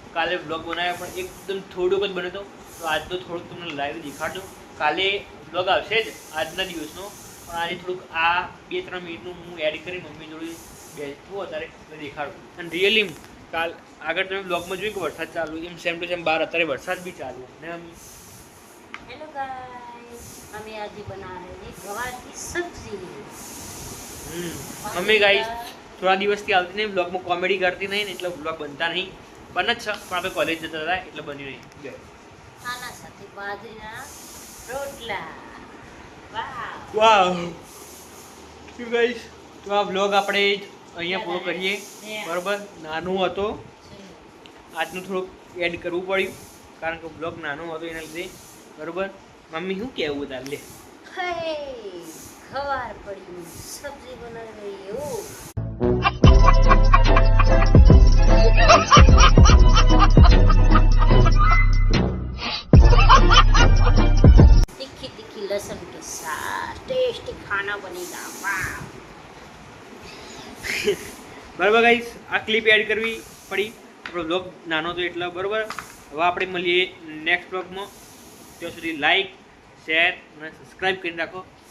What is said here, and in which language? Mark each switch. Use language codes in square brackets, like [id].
[gu] કાલે બ્લોગ બનાવ્યો પણ એકદમ થોડુંક જ બન્યો હતો, તો આજનો થોડુંક તમને લાઈવ દેખાડજો। કાલે બ્લોગ આવશે જ આજના દિવસનો, પણ આજે થોડુંક આ 2-3 મિનિટનું હું એડ કરી મમ્મી જોડે બેઠું અત્યારે દેખાડું। અને રિયલી કાલ આગળ તમે બ્લોગમાં જોયું કે વરસાદ ચાલુ એમ સેમ ટુ સેમ બહાર અત્યારે વરસાદ બી ચાલુ ને [hi] हेलो गाइस, हमें आज बना रहे हैं गवार की सब्जी। मम्मी गाइस थोड़ा [gu] દિવસથી આવતી નહીં બ્લોગમાં, કોમેડી કરતી નહીં એટલે બ્લોગ બનતા નહીં, બને જ છે પણ આપણે કોલેજ જતા હતા એટલે બન્યું નહીં। ખાના સાથે બાજરીના રોટલા, વાવ શું ગાઈસ તો આ બ્લોગ આપણે અહીંયા પૂરો કરીએ બરાબર। નાનું હતો આજનું થોડુંક એડ કરવું પડ્યું કારણ કે બ્લોગ નાનો હતો એના લીધે બરાબર। મમ્મી શું કહેવું તાર લે ગવાર પડી સબ્જી બનાવી રહી [hi] तीखी लहसुन के साथ टेस्टी खाना बनेगा। वाह [gu] બરાબર ગાઈસ આ ક્લિપ એડ કરવી પડી, આપણો બ્લોગ નાનો હતો એટલે બરાબર। હવે આપણે મળીએ નેક્સ્ટ બ્લોગમાં, ત્યાં સુધી લાઈક શેર અને સબસ્ક્રાઈબ કરીને રાખો।